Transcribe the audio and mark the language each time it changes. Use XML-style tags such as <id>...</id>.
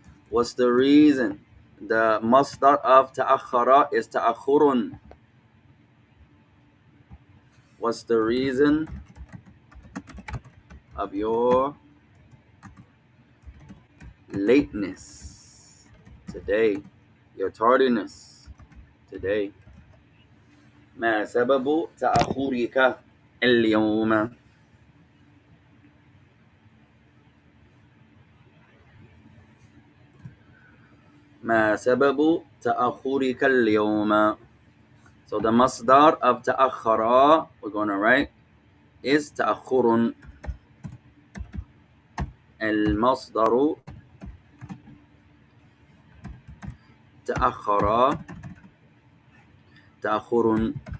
<en>What's the reason? The masdar of تأخر is تأخر. What's the reason of your lateness today? Your tardiness today.</en> <ar>ما سبب تأخرك اليوم؟ ما سبب تأخرك اليوم?</ar> <en>So the masdar of تأخر, we're going to write, is تأخر.</en> <ar>المصدر تأخر تأخر.</ar>